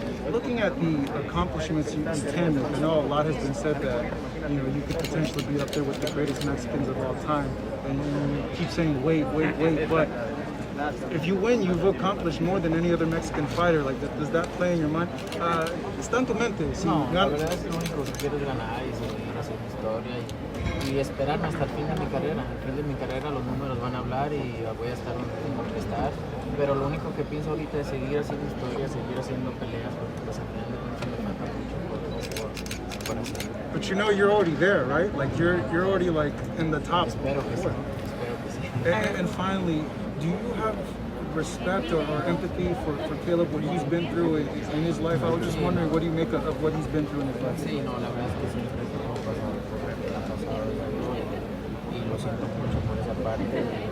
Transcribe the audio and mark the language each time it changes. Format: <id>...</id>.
<en>Looking at the accomplishments you can make, I know a lot has been said that you could potentially be up there with the greatest Mexicans of all time, and you keep saying wait, but if you win, you've accomplished more than any other Mexican fighter. Like, does that play in your mind?</en> <es>¿Está en tu mente? Sí, no, la verdad es que lo único que quiero es ganar y seguir haciendo historia y esperarme hasta el fin de mi carrera. Al fin de mi carrera los números van a hablar y voy a estar donde tengo que estar. Pero lo único que pienso ahorita es seguir haciendo historia, seguir haciendo peleas, porque pues al final de cuentas me falta mucho por hacer.</es> <en>But you know you're already there, right? Like you're already like in the top.</en> <es>Espero que sí.</es> <en>And finally, do you have respect or empathy for Caleb, what he's been through in his life? I was just wondering, what do you make of what he's been through in his life?</en> <es>Sí, no, la verdad es que siempre hemos pasado por lo que ha pasado y lo siento mucho por esa parte.</es>